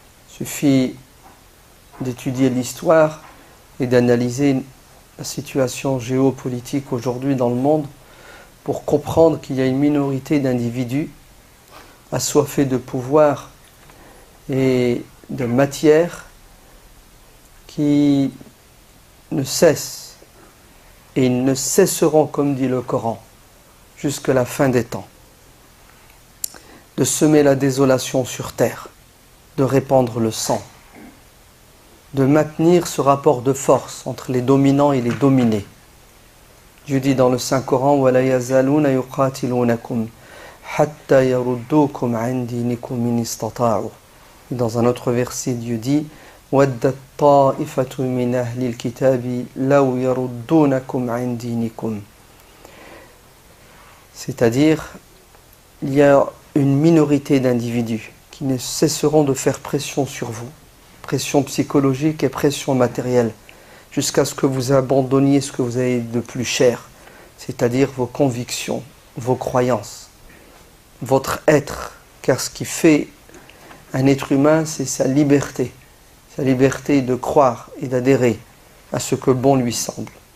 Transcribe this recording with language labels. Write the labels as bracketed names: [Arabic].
[French] Il suffit d'étudier l'histoire et d'analyser la situation géopolitique aujourd'hui dans le monde pour comprendre qu'il y a une minorité d'individus assoiffés de pouvoir et de matière qui ne cessent et ils ne cesseront, comme dit le Coran, jusqu'à la fin des temps, de semer la désolation sur terre, de répandre le sang, de maintenir ce rapport de force entre les dominants et les dominés. Dieu dit dans le Saint-Coran [Arabic] وَلَا يَزَالُونَ يُقَاتِلُونَكُمْ حَتَّى يَرُدُّوكُمْ عَنْ دِينِكُمْ إِنِ اسْتَطَاعُوا. [French] Et dans un autre verset, Dieu dit [Arabic] وَدَّتْ طَائِفَةٌ مِنْ أَهْلِ الْكِتَابِ لَوْ يَرُدُّونَكُمْ عَنْ دِينِكُمْ. [French] C'est-à-dire, il y a une minorité d'individus qui ne cesseront de faire pression sur vous, pression psychologique et pression matérielle, jusqu'à ce que vous abandonniez ce que vous avez de plus cher, c'est-à-dire vos convictions, vos croyances, votre être, car ce qui fait un être humain, c'est sa liberté de croire et d'adhérer à ce que bon lui semble.